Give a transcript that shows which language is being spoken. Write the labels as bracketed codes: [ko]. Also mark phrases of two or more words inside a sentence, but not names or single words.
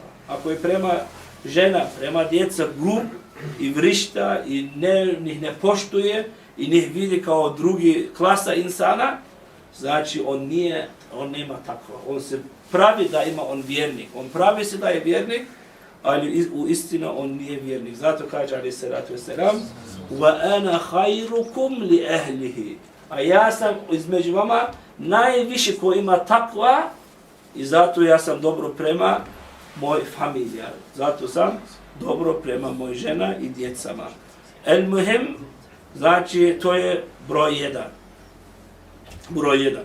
[bs] Ako je prema žena, prema djeca grub i vrišta i njih ne poštuje i njih vidi kao drugi klasa insana, znači on nema takva. On se pravi da ima on vjernik. On pravi se da je vjernik, ali u istina on nije vjernik. Zato kaže [ar] عليه الصلاة والسلام: "وأنا خيركم لأهله." [bs] A ja sam između vama najviše ko ima takva i zato ja sam dobro prema moj familiji. Zato sam dobro prema moj žena i djecama. [ar] المهم, [bs] znači to je broj 1. Broj 1.